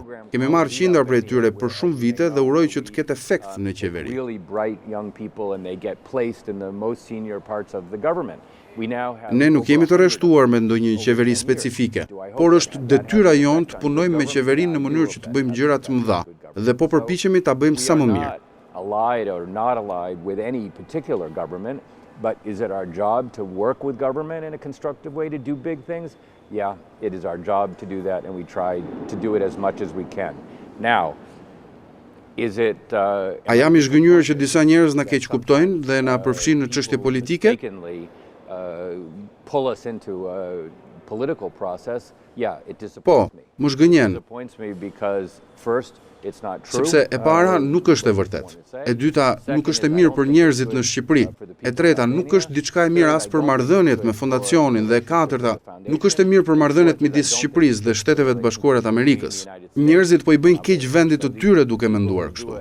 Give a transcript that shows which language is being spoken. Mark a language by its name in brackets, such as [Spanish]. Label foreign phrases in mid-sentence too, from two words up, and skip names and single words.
[Albanian] Kemi marrë qindra prej tyre për shumë vite dhe uroj që të ketë efekt në qeveri. Ne nuk jemi të rreshtuar me ndonjë qeveri specifike, por është detyra jonë të punojmë me qeverinë në mënyrë që të bëjmë gjëra të mëdha dhe po përpiqemi ta bëjmë sa më mirë. [English] But is it our job to work with government in a constructive way to do big things? Yeah, it is our job to do that, and we try to do it as much as we can. Now, is it... [Albanian] A jam I zhgënjur që disa njerëz na keq kuptojnë dhe na përfshin në çështje politike? [English] Pull us into a political process? Yeah, it [Albanian] Po, [English] disappoints me. [Albanian] më zgënjen. [English] It disappoints me because first, it's not true. [Albanian] Sepse e para nuk është e vërtet. E dyta nuk është e mirë për njerëzit në Shqipëri. E treta nuk është diçka e mirë as për marrëdhëniet me fondacionin dhe e katërta nuk është e mirë për marrëdhëniet midis Shqipërisë dhe Shteteve të Bashkuara të Amerikës. Njerëzit po I bëjnë keq vendit të tyre duke menduar kështu.